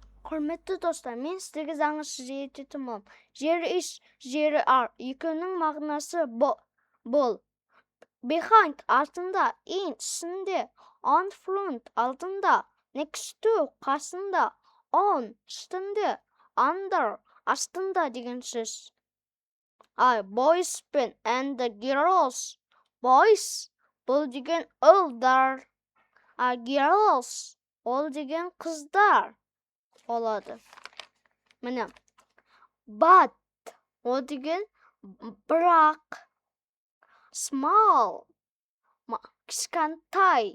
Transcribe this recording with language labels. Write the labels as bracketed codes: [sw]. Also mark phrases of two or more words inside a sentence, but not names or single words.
[kk] Құрметті достар, мен сіздерге жаңа жететін боламын. Жері is, жері are. Екеуінің мағынасы бол. Behind артында, in ішінде, [en] on front [kk] алдында, [en] next to [kk] қасында, on үстінде, under астында деген сөз. [en] Boys пен and the girls. [kk] Boys бұл деген ұлдар. Girls ол деген қыздар болады. Міне. But ол деген бірақ. Small кішкентай.